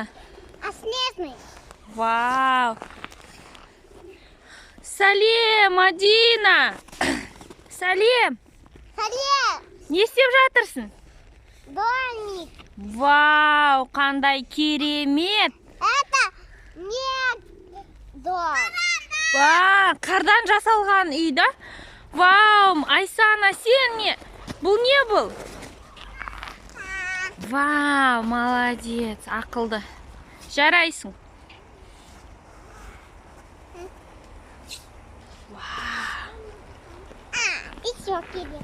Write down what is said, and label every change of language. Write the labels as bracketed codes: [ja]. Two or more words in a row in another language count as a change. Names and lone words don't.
[ru] Снежный. [kk] Вау. Сәлем, Мадина. Сәлем. Сале. Не істеп жатырсың? [ru] Домик. [kk] Вау, қандай керемет. [ru] Это не дом. [kk] Қардан жасалған үй да? Вау, Айсана, сен не? Бұл не бұл? Вау, молодец, ақылды. Жарайсың. [ru] Еще кидай.